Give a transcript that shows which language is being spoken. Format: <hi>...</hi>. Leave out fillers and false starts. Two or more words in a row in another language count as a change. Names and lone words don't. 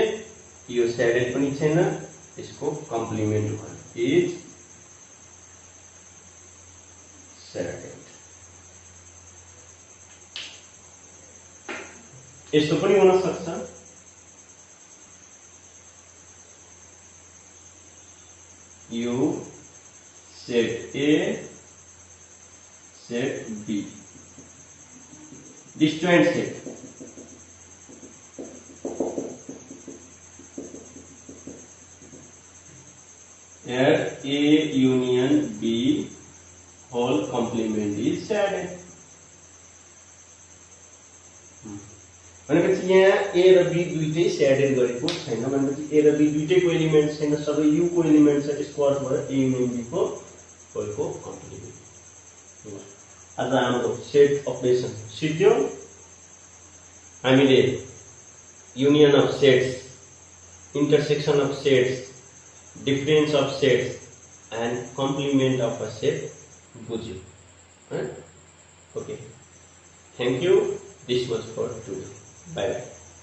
<ne>यो स्याडेड पनि छैन, यसको कम्प्लिमेन्ट भयो</ne> <en>is shaded.</en> <ne>यस्तो पनि हुन सक्छ। यो</ne> <en>set A, set B, disjoint set. Here A union B whole complement is set.</en> <ne>भनेपछि यहाँ A र B दुईटै स्याडेड गरेको छैन भनेपछि A र B दुईटैको एलिमेन्ट छैन, सबै U को एलिमेन्ट छ, त्यसको अर्थ भयो</ne> <en>A union B</en> <ne>को होलको कम्प्लिमेन्ट। आज हाम्रो</ne> <en>set operation</en> <ne>सिक्यो। हामीले</ne> <en>union of sets, intersection of sets, difference of sets and complement of a set</en> <ne>बुझ्यौं।</ne> <en>Okay, thank you, this was for today, bye bye.</en>